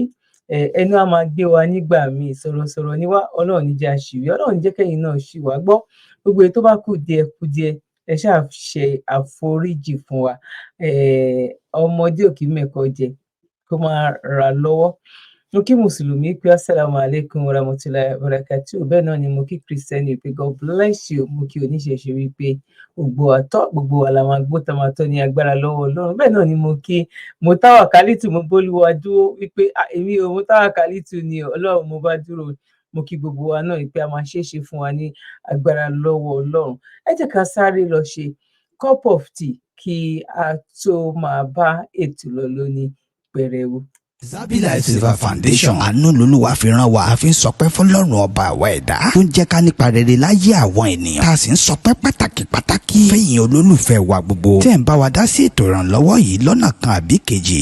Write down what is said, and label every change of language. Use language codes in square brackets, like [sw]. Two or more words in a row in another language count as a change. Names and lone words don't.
[yo] Ẹnu á máa gbé wa nígbà míì, sọ̀rọ̀sọ̀rọ̀ ni wá, Ọlọ́run ní jẹ́ àṣìwí, Ọlọ́run ní jẹ́ kẹ́yìn náà ṣì wá gbọ́. Gbogbo èyí tó bá kù díẹ̀ ẹ ṣáà ṣe àforíjì fún wa. Ọmọdé ò kí mẹ́kọ jẹ kó máa rà lọ́wọ́. Mo kí Mùsùlùmí pé [ar] السلام عليكم ورحمة الله وبركاته. [yo] Bẹ́ẹ̀ náà ni mo kí Kristẹni pé [en] God bless you. [yo] Mo kí oníṣẹ̀ṣe wípé gbogbo wa la máa gbó tá máa tọ́ ní agbára lọ́wọ́ Ọlọ́run. Bẹ́ẹ̀ náà ni mo kí Mutawakalitu, mo bólúwa dúró wípé èmi ò Mutawakalitu ni Ọlọ́run mo bá dúró. Mo kí gbogbo wa náà wípé a máa ṣeéṣe fún wa ní agbára lọ́wọ́ Ọlọ́run. Ẹ jẹ́ ká sáré lọ ṣe [en] cup of tea [yo] kí a tó máa bá ètò lọ lóní pẹrẹwu. Zabi Life Silver Foundation àánú lolúwa fi rán wa, a fi ń sọpẹ́ fọ́lọ́run ọba àwa ẹ̀dá tó ń jẹ́ ká nípa rere láyé àwọn ènìyàn, tá a sì ń sọpẹ́ pàtàkì fẹ́yìn olólùfẹ́ wa gbogbo tẹ́ ń bá wa dá sí ètò ìrànlọ́wọ́ yìí lọ́nà kan àbí kejì.